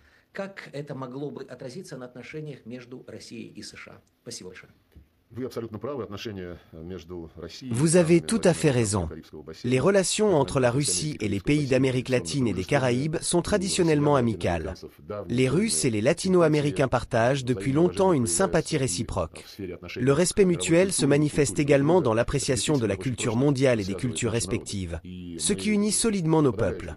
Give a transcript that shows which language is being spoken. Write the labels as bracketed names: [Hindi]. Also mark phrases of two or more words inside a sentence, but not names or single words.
[Russian] как это могло бы отразиться на отношениях между Россией и США? Спасибо большое. [French] Vous avez tout à fait raison. Les relations entre la Russie et les pays d'Amérique latine et des Caraïbes sont traditionnellement amicales. Les Russes et les Latino-Américains partagent depuis longtemps une sympathie réciproque. Le respect mutuel se manifeste également dans l'appréciation de la culture mondiale et des cultures respectives, ce qui unit solidement nos peuples.